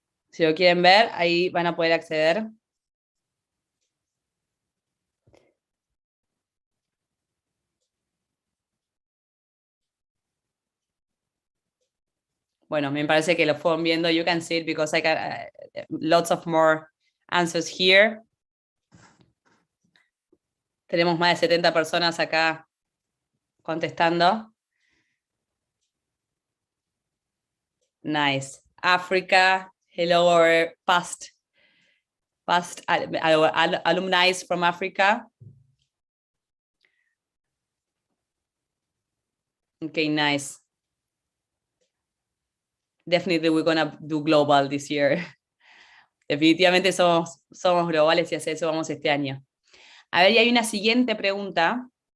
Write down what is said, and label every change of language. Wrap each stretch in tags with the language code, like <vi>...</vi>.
<es>Si lo quieren ver, ahí van a poder acceder. Bueno, me parece que lo fueron viendo.</es> <en>You can see it because I got lots of more answers here.</en> <es>Tenemos más de 70 personas acá contestando.</es> <en>Nice. Africa, hello, our past alumni from Africa. Okay, nice. Definitely we're gonna do global this year.</en> <es>Definitivamente somos globales y hacia eso vamos este año. A ver, y hay una siguiente pregunta.</es>